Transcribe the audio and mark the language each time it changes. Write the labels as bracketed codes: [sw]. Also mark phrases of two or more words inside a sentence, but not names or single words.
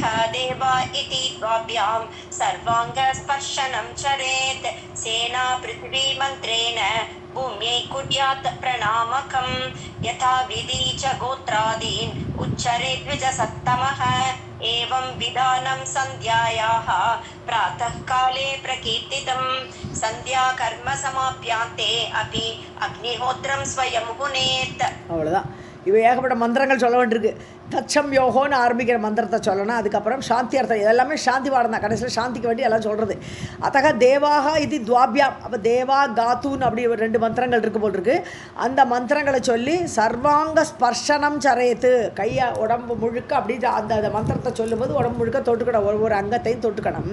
[sa] देवा इति द्वाभ्यां सर्वाङ्गस्पर्शनं चरेत् सेना पृथ्वी मन्त्रेण भूम्यै कुर्यात् प्रणामकं यथा विधि च गोत्रादीन् उच्चरेत् द्विजसत्तमः एवं विधानं सन्ध्यायाः प्रातःकाले प्रकीर्तितं सन्ध्याकर्म समाप्यान्ते अपि अग्निहोत्रं स्वयं हुनेत् [ta] அவ்வளோதான். இவை ஏகப்பட்ட மந்திரங்கள் சொல்ல வேண்டியிருக்கு. தச்சம் யோகோன்னு ஆரம்பிக்கிற மந்திரத்தை சொல்லணும். அதுக்கப்புறம் சாந்தி அர்த்தம், இதெல்லாமே சாந்தி பாடம் தான். கடைசியில் சாந்திக்கு வேண்டி எல்லாம் சொல்கிறது. அத்தக தேவாக இது துவாபியாம், அப்போ தேவா காத்துன்னு அப்படி ஒரு 2 மந்திரங்கள் இருக்குது போல் இருக்குது. அந்த மந்திரங்களை சொல்லி [sa] सर्वाङ्ग स्पर्शनम् चरेत्, [ta] கையை உடம்பு முழுக்க அப்படி அந்த மந்திரத்தை சொல்லும்போது உடம்பு முழுக்க தொட்டுக்கணும், ஒவ்வொரு அங்கத்தையும் தொட்டுக்கணும்.